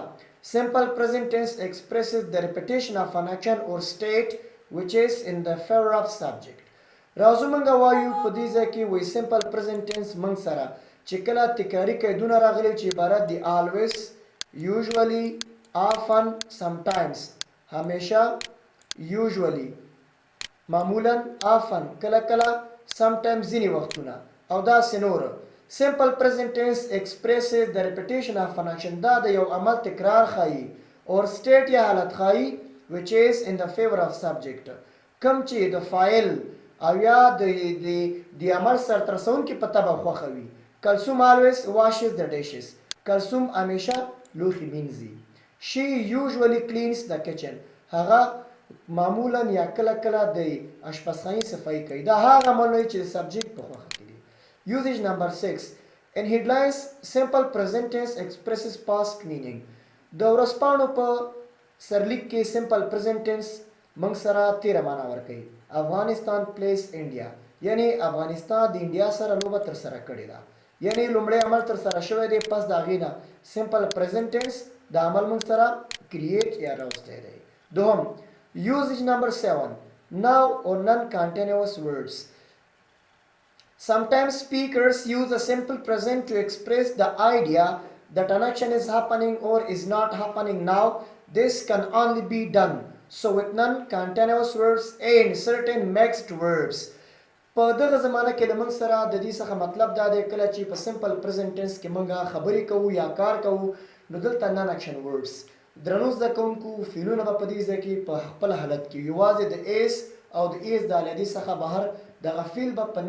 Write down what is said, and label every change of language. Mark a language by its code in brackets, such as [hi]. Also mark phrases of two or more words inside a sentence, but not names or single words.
[en] Simple present tense expresses the repetition of an action or state which is in the favor of subject. [ps] راځو موږ وایو په دې ځای کې وایي [en] simple present tense [ps] موږ سره چې کله تکراري قیدونه راغلي چې عبارت دي [en] always usually often sometimes [ps] همیشه usually معمولا often کله کله sometimes ځینې وختونه او داسې نور [en] simple present tense expresses the repetition of an action [ps] دا د یو عمل تکرار ښایي [en] or state [ps] یا حالت ښایي [en] which is in the favor of subject [ps] کوم چې د فاعل او یا د عمل سرته رسونکي په طبع خوښه وي [en] Kalsum always washes the dishes. [ps] Kalsum همیشه لوښي مینځي. [en] She usually cleans the kitchen. [ps] هغه معمولا یا کله کله د اشپزخانې صفایي کوي دا هغه عمل چې د سبجیکټ په خوښه کې دي [en] usage number 6 in headlines simple present tense expresses past meaning [ps] د ورځپاڼو په سرلیک کې [en] simple present tense [ps] موږ سره تیره معنا ورکوي افغانستان plays India یعنی افغانستان د انډیا سره لوبه ترسره کړې ده یعنی لومړی عمل ترسره شوی دی پس د هغې نه [en] simple present tense [ps] د عمل موږ سره create یا راوستی دی دوهم [en] usage number 7 now or non-continuous words sometimes speakers use a simple present to express the idea that an action is happening or is not happening now this can only be done so with non-continuous words and certain mixed verbs [ps] په دغه زمانه کې د موږ سره د دې څخه مطلب دا دی کله چې په سمپل پریزنټ ټینس کې موږ خبرې کوو یا کار کوو نو دلته [en] non action words [ps] درنو زده کوونکو فعلونه به په دې ځای کې په خپل حالت کې یوازې د ایس او د ایس د علیدي څخه بهر دغه فعل به په